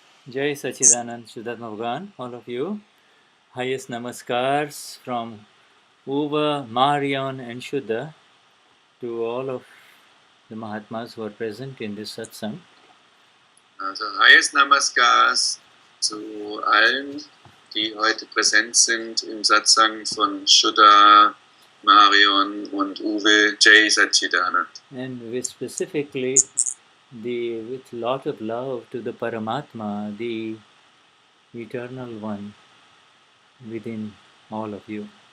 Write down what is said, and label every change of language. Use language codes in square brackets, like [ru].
[en] Jai Satchidanand, Shuddha Bhagavan, all of you. Highest namaskars from Uva, Marion and Shuddha to all of the Mahatmas who are present in this Satsang. [de] Also highest Namaskars zu allen, die heute präsent sind im Satsang von Shuddha, Marion und Uwe. [hi] Jai Satchidanand. [en] And with specifically with lot of love to the Paramatma, the Eternal One within all of you.